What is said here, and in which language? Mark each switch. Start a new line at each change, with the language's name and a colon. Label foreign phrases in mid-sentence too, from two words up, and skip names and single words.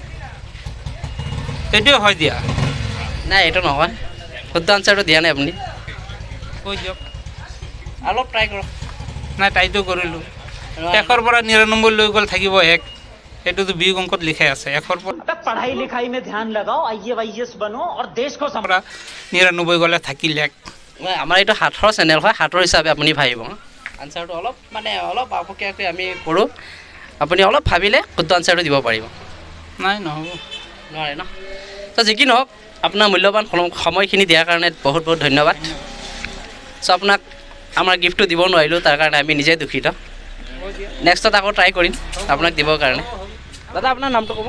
Assamese: এইটোৱে হয় দিয়া নাই এইটো নহয় শুদ্ধ আনচাৰটো দিয়া নাই আপুনি কৈ দিয়ক অলপ ট্ৰাই কৰক নাই ট্ৰাইটো কৰিলোঁ 100ৰ পৰা 99 লৈ গ'ল থাকিব 1 এইটোতো বিয়োগ অংকত লিখাই আছে 100ৰ পৰা
Hindi: पढ़ाई लिखाई में ध्यान लगाओ IAS बनो और देश को
Assamese: 99 গ'লে থাকিল 1 আমাৰ এইটো হাতৰ চেনেল হয় হাতৰ হিচাপে আপুনি ভাবিব আনচাৰটো অলপ মানে অলপ আপকীয়াকৈ আমি কৰোঁ আপুনি অলপ ভাবিলে শুদ্ধ আনচাৰটো দিব পাৰিব নাই নহ'ব নোৱাৰে ন ত' যি কি নহওক আপোনাৰ মূল্যৱান সময়খিনি দিয়াৰ কাৰণে বহুত বহুত ধন্যবাদ চ' আপোনাক আমাৰ গিফ্টটো দিব নোৱাৰিলোঁ তাৰ কাৰণে আমি নিজে দুখিত নেক্সটত আকৌ ট্ৰাই কৰিম আপোনাক দিবৰ কাৰণে দাদা আপোনাৰ নামটো ক'ব